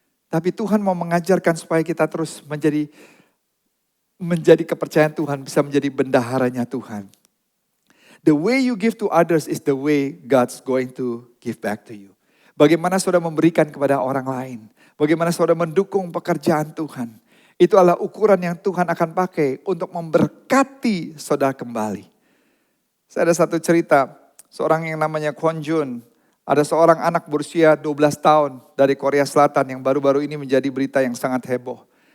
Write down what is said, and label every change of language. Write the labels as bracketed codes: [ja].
[id] Tapi Tuhan mau mengajarkan supaya kita terus menjadi kepercayaan Tuhan, bisa menjadi bendaharanya Tuhan. [en] The way you give to others is the way God's going to give back to you. [id] Bagaimana saudara memberikan kepada orang lain. Bagaimana saudara mendukung pekerjaan Tuhan. Itu adalah ukuran yang Tuhan akan pakai untuk memberkati saudara kembali. Saya ada satu cerita, seorang yang namanya Kwon Jun. Ada seorang anak berusia 12 tahun dari Korea Selatan yang baru-baru ini menjadi berita yang sangat heboh.